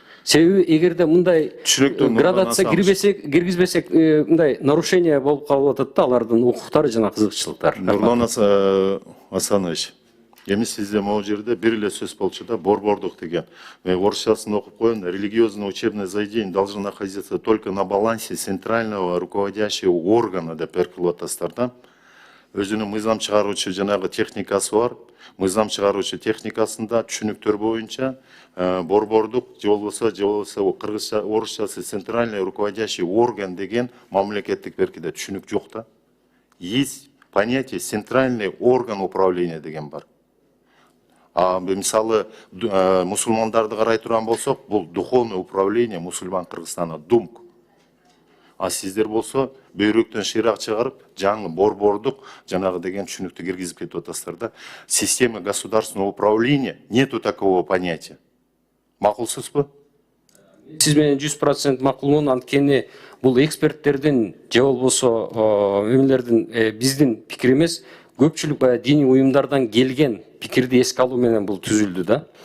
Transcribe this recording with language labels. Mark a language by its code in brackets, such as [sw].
[ky] Себеби эгерде мындай градация киргизбесек, мындай нарушение болуп калып атат да алардын укуктары жана кызыкчылыктары. Нурлан Асанович, эми сизде могу жерде бир эле сөз болчу да, борбордук деген. Мен орусчасын окуп коеюн. [ru] Религиозное учебное заведение должно находиться только на балансе центрального руководящего органа [ky] деп беркилип атасыздар да. Өзүнүн мыйзам чыгаруучу жанагы техникасы бар. Мыйзам чыгаруучу техникасында түшүнүктөр боюнча борбордук же болбосо кыргызча, орусчасы центральный руководящий орган деген мамлекеттик беркиде түшүнүк жок да. [ru] Есть понятие центральный орган управления [ky] деген бар. Мисалы мусулмандарды карай турган болсок, бул духовное управление мусульман Кыргызстана, ДУМК. А сиздер болсо бөйрөктөн шыйрак чыгарып, жаңы борбордук жанагы деген түшүнүктү киргизип кетип атасыздар да. [ru] Система государственного управления, нету такого понятия. [ky] Макулсузбу? Сиз менен 100% макулмун, анткени бул эксперттердин же болбосо биздин пикир эмес, көпчүлүк баягы диний уюмдардан келген пикирди эске алуу менен бул түзүлдү да.